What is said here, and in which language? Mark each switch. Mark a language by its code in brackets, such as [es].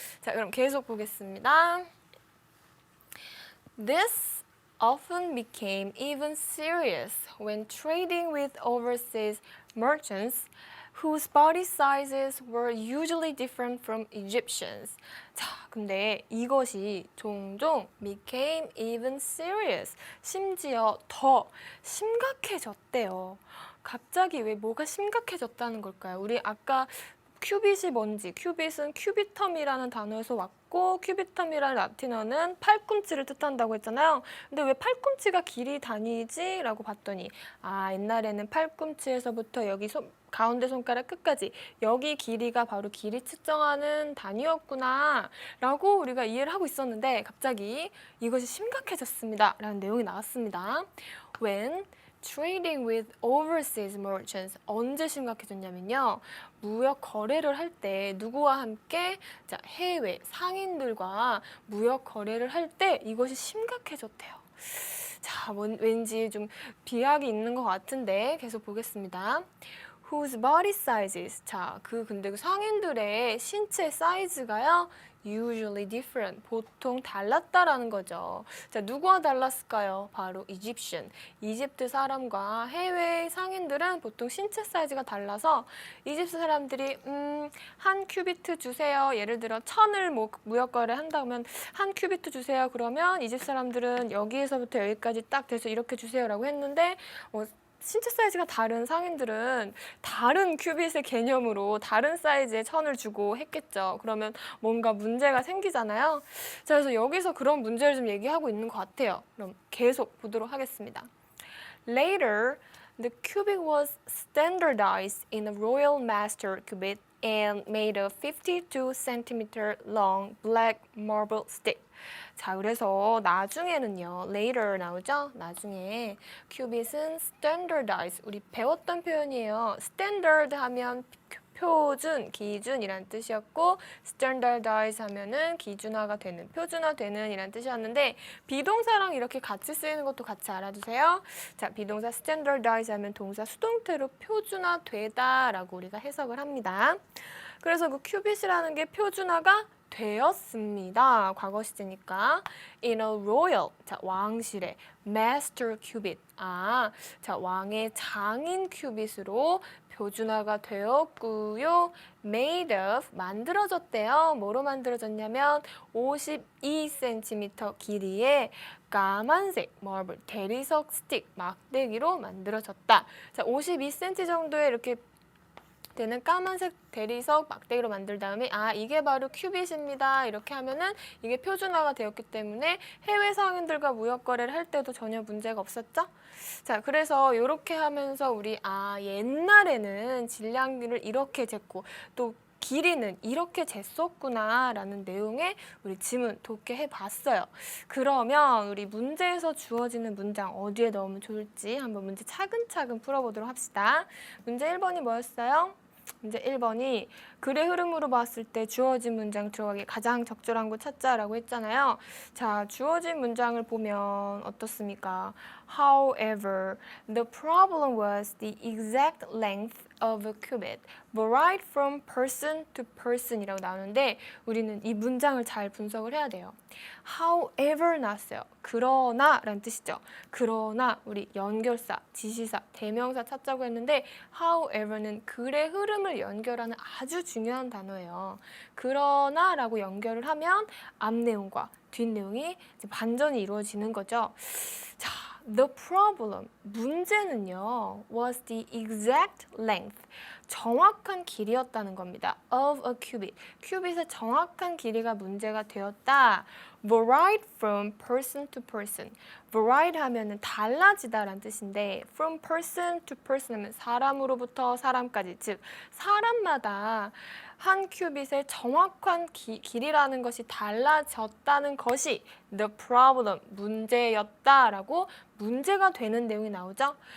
[ko] 자, 그럼 계속 보겠습니다. [en] This often became even serious when trading with overseas merchants whose body sizes were usually different from Egyptians. [ko] 자, 근데 이것이 종종 [en] became even serious, [ko] 심지어 더 심각해졌대요. 갑자기 왜 뭐가 심각해졌다는 걸까요? 우리 아까 큐빗이 뭔지, 큐빗은 큐비텀이라는 단어에서 왔고 큐비텀이라는 라틴어는 팔꿈치를 뜻한다고 했잖아요. 근데 왜 팔꿈치가 길이 단위지? 라고 봤더니 옛날에는 팔꿈치에서부터 여기 가운데 손가락 끝까지 여기 길이가 바로 길이 측정하는 단위였구나 라고 우리가 이해를 하고 있었는데 갑자기 이것이 심각해졌습니다 라는 내용이 나왔습니다. [en] When trading with overseas merchants. [ko] 언제 심각해졌냐면요. 무역 거래를 할 때 누구와 함께 해외 상인들과 무역 거래를 할 때 이것이 심각해졌대요. 자, 왠지 좀 비약이 있는 것 같은데 계속 보겠습니다. [en] Whose body sizes. [ko] 자, 근데 그 상인들의 신체 사이즈가요. [en] usually different. [ko] 보통 달랐다라는 거죠. 자, 누구와 달랐을까요? 바로 Egyptian. 이집트 사람과 해외 상인들은 보통 신체 사이즈가 달라서 이집트 사람들이 한 큐비트 주세요. 예를 들어 1000을 무역 거래 한다면 한 큐비트 주세요. 그러면 이집트 사람들은 여기에서부터 여기까지 딱 돼서 이렇게 주세요라고 했는데 신체 사이즈가 다른 상인들은 다른 큐빗의 개념으로 다른 사이즈의 1000을 주고 했겠죠. 그러면 뭔가 문제가 생기잖아요. 자, 그래서 여기서 그런 문제를 좀 얘기하고 있는 것 같아요. 그럼 계속 보도록 하겠습니다. [en] Later, the cubit was standardized in a royal master cubit and made of 52 cm long black marble stick. [ko] 자, 그래서 나중에는요, later 나오죠? 나중에 큐빗은 standardize, 우리 배웠던 표현이에요. standard 하면 표준, 기준이란 뜻이었고 standardize 하면은 기준화가 되는, 표준화되는 이란 뜻이었는데 비동사랑 이렇게 같이 쓰이는 것도 같이 알아두세요. 자, 비동사 standardize 하면 동사 수동태로 표준화되다 라고 우리가 해석을 합니다. 그래서 그 큐빗이라는 게 표준화가 되었습니다. 과거 시제니까 [en] in a royal, [ko] 자, 왕실의 [en] master cubit, [ko] 자, 왕의 장인 큐빗으로 표준화가 되었고요. [en] made of, [ko] 만들어졌대요. 뭐로 만들어졌냐면 52cm 길이의 까만색 marble, 대리석 스틱, 막대기로 만들어졌다. 자, 52cm 정도의 이렇게 되는 까만색 대리석 막대기로 만들 다음에 이게 바로 큐빗입니다. 이렇게 하면은 이게 표준화가 되었기 때문에 해외 상인들과 무역 거래를 할 때도 전혀 문제가 없었죠. 자, 그래서 이렇게 하면서 우리 옛날에는 질량기를 이렇게 쟀고 또 길이는 이렇게 쟀었구나 라는 내용의 우리 지문 돕게 해봤어요. 그러면 우리 문제에서 주어지는 문장 어디에 넣으면 좋을지 한번 문제 차근차근 풀어보도록 합시다. 문제 1번이 뭐였어요? 문제 1번이 글의 흐름으로 봤을 때 주어진 문장 들어가기 가장 적절한 거 찾자라고 했잖아요. 자, 주어진 문장을 보면 어떻습니까? [en] However, the problem was the exact length of a cubit varied from person to person이라고 [ko] 나오는데 우리는 이 문장을 잘 분석을 해야 돼요. However 나왔어요. 그러나 라는 뜻이죠. 그러나 우리 연결사, 지시사, 대명사 찾자고 했는데 however는 글의 흐름을 연결하는 아주 중요한 단어예요. 그러나 라고 연결을 하면 앞 내용과 뒷 내용이 반전이 이루어지는 거죠. 자, [en] the problem, [ko] 문제는요, [en] was the exact length, [ko] 정확한 길이였다는 겁니다. [en] of a cubit, [ko] 큐빗의 정확한 길이가 문제가 되었다. [en] varied from person to person. [ko] varied 하면은 달라지다라는 뜻인데 [en] from person to person [ko] 하면 사람으로부터 사람까지, 즉 사람마다 한 큐빗의 정확한 길이라는 것이 달라졌다는 것이 the problem, 문제였다라고 문제가 되는 내용이 나오죠.